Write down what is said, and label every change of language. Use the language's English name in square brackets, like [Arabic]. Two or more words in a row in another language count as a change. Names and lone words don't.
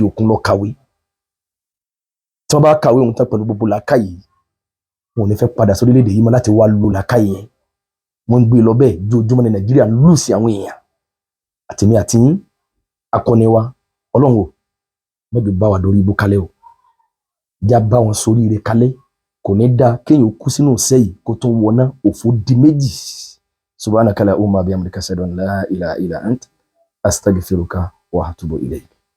[Yoruba] òkun lọ kàwé tí wọ́n bá kàwé òun tán pẹ̀lú gbogbo làákàyè wọn ò ní fẹ́ padà sórílẹ̀-èdè yìí mọ́ láti wá lo làákàyè yẹn wọ́n ń gbé lọ bẹ́ẹ̀ jójúmọ́ ní Nàìjíríà ń lù sí àwọn èèyàn àtìmí àti yín akọni wa Ọlọ́run o mọ́bí bá wa lórí ibú kalẹ̀ o já bá wọn sórí ire kalẹ̀ kò ní dáa kéèyàn kú sínú sẹ́yìn kó tó wọná òfò di méjì [Arabic] سبحانك اللهم بحمدك أشهد أن لا إله إلا أنت أستغفرك وأتوب إليك.